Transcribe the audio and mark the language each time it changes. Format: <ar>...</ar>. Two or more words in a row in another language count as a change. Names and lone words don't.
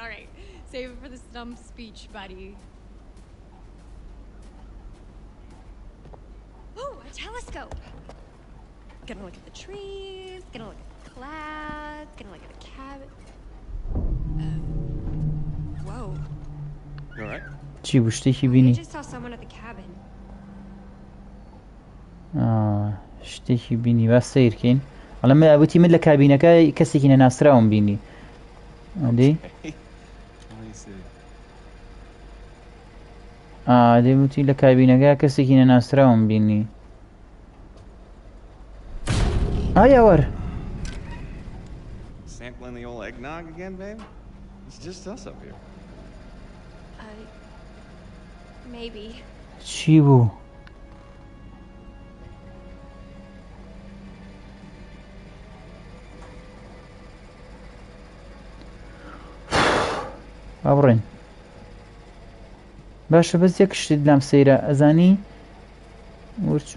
<en>Save it for the stump speech, buddy. Oh, a telescope. Gonna look at the trees, gonna look at the clouds, gonna look at the cabin. Whoa. You alright?</en> <ckb>چی بوو شتێکی</ckb> <en>I</en> <ckb>بینی</ckb> <en>just saw someone at the cabin.</en> <ckb>شتێکی بینی با سیرکەین ئەڵەمە ئەوتی من لە کابینەکە کەسێکی نەناسراوم بینی ئەدەی</ckb> <en>Let me see.</en> <ckb>دەیوتی لە کابینەکە کەسێکی نەناسراوم بینی یاوەر</ckb> <en>Sampling the old eggnog again, babe? It's just us up here. Maybe.</en> <ckb>چی بوو ئەوڕێن باشە بەس یەک شتت لام سەیرە ئەزانی وەرچوو</ckb>